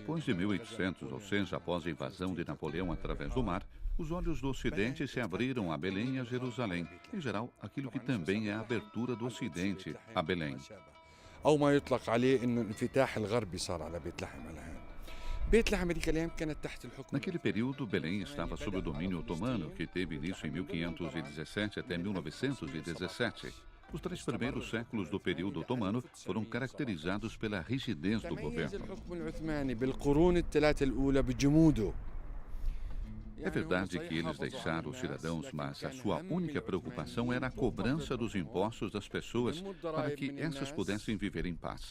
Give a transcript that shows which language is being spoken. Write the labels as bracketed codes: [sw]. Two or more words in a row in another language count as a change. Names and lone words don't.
[pt] Depois de 1800, ou seja, após a invasão de Napoleão através do mar, os olhos do Ocidente se abriram a Belém e a Jerusalém. Em geral, aquilo que também é a abertura do Ocidente a Belém. [ar] أو ما يطلق عليه إنه الانفتاح الغربي صار على بيت لحم الآن. بيت لحم هذيك الأيام كانت تحت الحكم. [pt] Naquele período, Belém estava sob o domínio otomano, que teve início em 1517 até 1917. Os 3 primeiros séculos do período otomano foram caracterizados pela rigidez do governo. É verdade que eles deixaram os cidadãos, mas a sua única preocupação era a cobrança dos impostos das pessoas para que essas pudessem viver em paz.